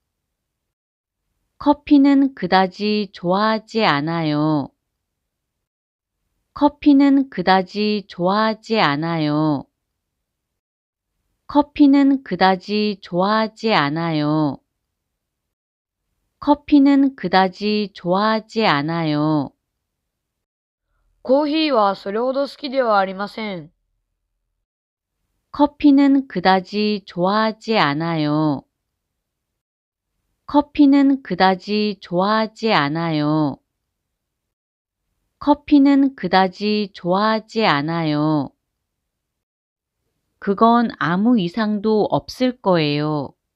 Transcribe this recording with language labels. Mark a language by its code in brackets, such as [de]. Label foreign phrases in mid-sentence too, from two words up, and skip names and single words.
[ko] 커피는 그다지 좋아하지 않아요. 커피는 그다지 좋아하지 않아요. 커피는 그다지 좋아하지 않아요. 커피는 그다지 좋아하지 않아요. [ja] コーヒーはそれほど好きではありません。 [ko] 커피는 그다지 좋아하지 않아요. 커피는 그다지 좋아하지 않아요. 커피는 그다지 좋아하지 않아요. 그건 아무 이상도 없을 거예요.